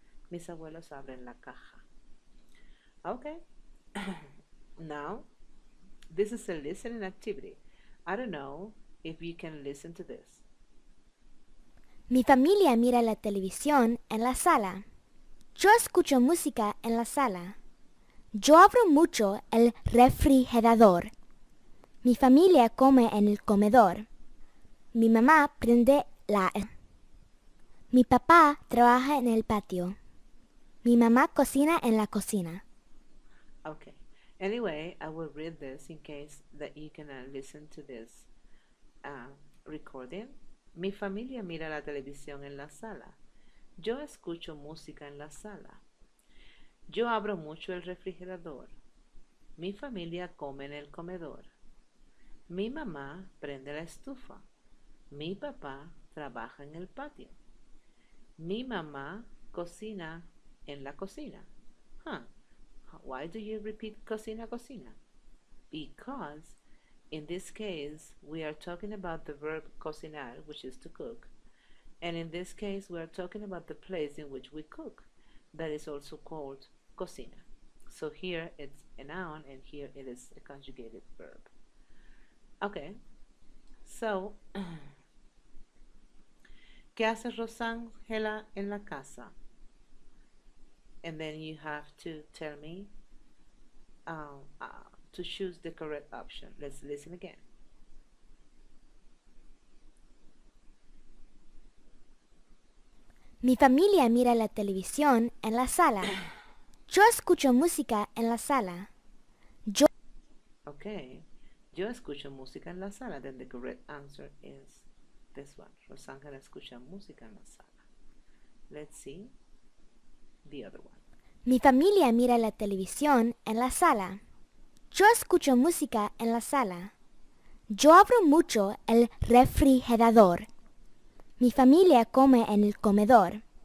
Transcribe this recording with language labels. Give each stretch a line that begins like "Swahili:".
Spanish: Mis abuelos abren la caja.
English: Okay. Now, this is a listening activity. I don't know if you can listen to this.
Spanish: Mi familia mira la televisión en la sala. Yo escucho música en la sala. Yo abro mucho el refrigerador. Mi familia come en el comedor. Mi mamá prende la... Mi papá trabaja en el patio. Mi mamá cocina en la cocina.
English: Okay. Anyway, I will read this in case that you can listen to this recording.
Spanish: Mi familia mira la televisión en la sala. Yo escucho música en la sala. Yo abro mucho el refrigerador. Mi familia come en el comedor. Mi mamá prende la estufa. Mi papá trabaja en el patio. Mi mamá cocina en la cocina.
English: Huh. Why do you repeat cocina, cocina? Because in this case, we are talking about the verb cocinar, which is to cook. And in this case, we are talking about the place in which we cook. That is also called cocina. So here it's a noun and here it is a conjugated verb. Okay.
Spanish: So, ¿qué hace Rosángela en la casa?
English: And then you have to tell me to choose the correct option. Let's listen again.
Spanish: Mi familia mira la televisión en la sala. Yo escucho música en la sala. Yo...
English: Okay.
Spanish: Yo escucho música en la sala.
English: Then the correct answer is this one.
Spanish: Rosángela escucha música en la sala.
English: Let's see the other one.
Spanish: Mi familia mira la televisión en la sala. Yo escucho música en la sala. Yo abro mucho el refrigerador. Mi familia come en el comedor.